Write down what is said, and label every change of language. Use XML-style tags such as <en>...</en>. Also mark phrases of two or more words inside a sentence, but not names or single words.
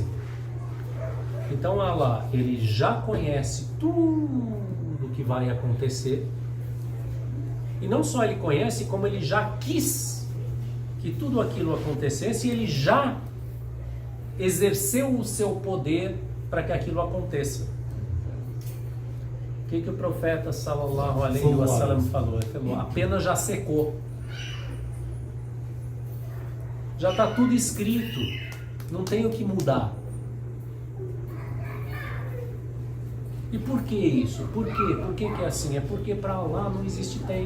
<pt>Então Allah, ele já conhece tudo que vai acontecer. E não só ele conhece, como ele já quis que tudo aquilo acontecesse e ele já exerceu o seu poder para que aquilo aconteça. O que o profeta</pt> <ar>صلى الله عليه وسلم</ar> <pt>falou? Ele falou, a pena já secou. Já está tudo escrito, não tem o que mudar. E por que isso? Por quê? Por que é assim? É porque para Allah não existe tempo.</pt>